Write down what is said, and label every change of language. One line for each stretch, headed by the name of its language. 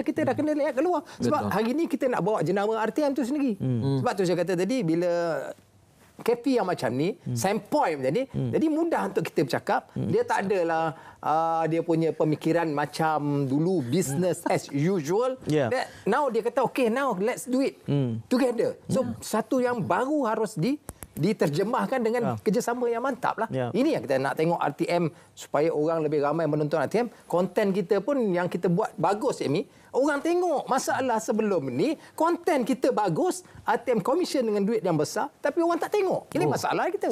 Malay: Kita dah kena lihat keluar. Sebab hari ni kita nak bawa jenama RTM tu sendiri. Sebab tu saya kata tadi, bila KP yang macam ni, standpoint macam ni, jadi mudah untuk kita bercakap. Dia tak adalah dia punya pemikiran macam dulu
English: business as usual. Now
Malay: dia kata,
English: okay, now let's do it together.
Malay: So satu yang baru harus diterjemahkan dengan kerjasama yang mantap lah. Ini yang kita nak tengok RTM, supaya orang lebih ramai menonton RTM. Konten kita pun yang kita buat bagus, Amy. Orang tengok. Masalah sebelum ni, konten kita bagus, RTM commission dengan duit yang besar, tapi orang tak tengok. Ini masalah kita.